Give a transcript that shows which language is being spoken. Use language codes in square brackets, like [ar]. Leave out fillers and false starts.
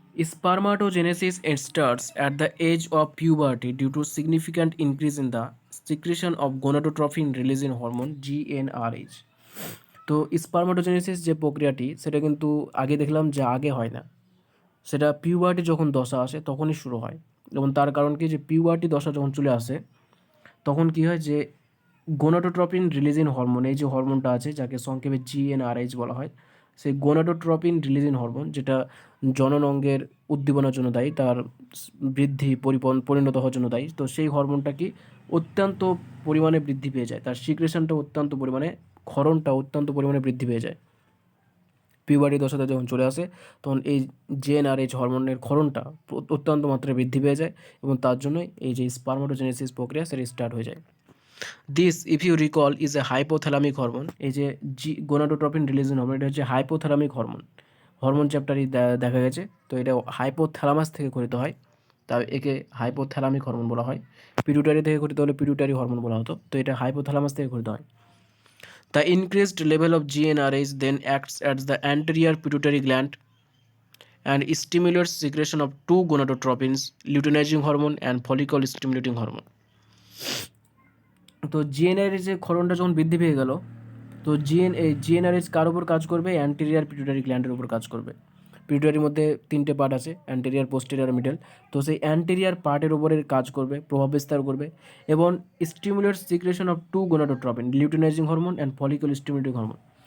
[en] Spermatogenesis starts at the age of puberty due to significant increase in the secretion of gonadotropin releasing hormone GnRH। [bn] তো স্পারমাটোজেনেসিস যে প্রক্রিয়াটি সেটা কিন্তু আগে দেখলাম যে আগে হয় না, সেটা পিউবার্টি যখন দশা আসে তখনই শুরু হয়। এবং তার কারণ কি যে পিউবার্টি দশা যখন চলে আসে তখন কি হয় যে গোনাডোট্রপিন রিলিজিং হরমোন, এই যে হরমোনটা আছে যাকে সংক্ষেপে GnRH বলা হয়, সেই গোনাডোট্রপিন রিলিজিং হরমোন যেটা জনন অঙ্গের উদ্দীপনার জন্য দায়ী, তার বৃদ্ধি পরিণত হওয়ার জন্য দায়ী। তো সেই হরমোনটা কি অত্যন্ত পরিমাণে বৃদ্ধি পেয়ে যায়, তার সিক্রেশনটা অত্যন্ত পরিমাণে, ক্ষরণটা অত্যন্ত পরিমাণে বৃদ্ধি পেয়ে যায়। পিউবার্টি দশাতে যখন চলে আসে তখন এই GnRH হরমোনের ক্ষরণটা অত্যন্ত মাত্রায় বৃদ্ধি পেয়ে যায়, এবং তার জন্যই এই যে স্পারমাটোজেনেসিস প্রক্রিয়া সেটা স্টার্ট হয়ে যায়। [en] This if you recall is a hypothalamic hormone. [bn] এই যে গোনাডোট্রপিন রিলিজিং হরমোন এটা হচ্ছে হাইপোথ্যালামিক হরমোন, হরমোন চ্যাপ্টারই দেখা গেছে। তো এটা হাইপোথ্যালামাস থেকে গঠিত হয়, তাই একে হাইপোথ্যালামিক হরমোন বলা হয়। পিটুটারি থেকে গঠিত হলে পিটুটারি হরমোন বলা হতো, তো এটা হাইপোথ্যালামাস থেকে গঠিত হয়। [en] The increased level of GnRH then acts as the anterior pituitary gland and stimulates secretion of two gonadotropins, luteinizing hormone and follicle stimulating hormone। [bn] তো GnRH এর ক্ষরণটা যখন বৃদ্ধি পেয়ে গেল, তো GnRH কার উপর কাজ করবে? অ্যান্টেরিয়ার পিটুইটারি গ্ল্যান্ডের উপর কাজ করবে। পিটুইটারির মধ্যে 3টে পার্ট আছে, অ্যান্টেরিয়ার, পোস্টেরিয়র, মিডল। তো সেই অ্যান্টেরিয়ার পার্টের উপরে কাজ করবে, প্রভাব বিস্তার করবে, এবং [en] Stimulates secretion of two gonadotropin, luteinizing hormone and follicle stimulating hormone.